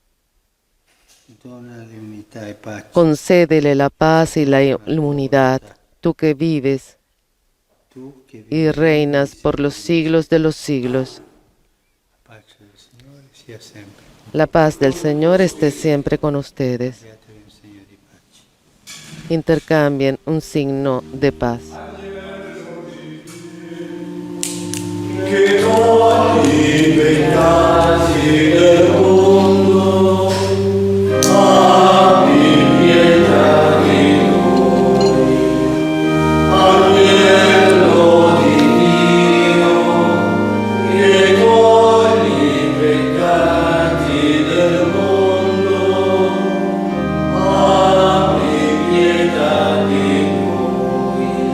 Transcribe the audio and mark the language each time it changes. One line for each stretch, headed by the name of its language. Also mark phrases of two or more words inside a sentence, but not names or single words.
Spanish: Concédele la paz y la unidad, tú que vives y reinas por los siglos de los siglos. La paz del Señor esté siempre con ustedes. Intercambien un signo de paz.
Italian: Che togli i peccati del mondo, abbi pietà di noi. Agnello di Dio, che togli i peccati del mondo, abbi pietà di noi.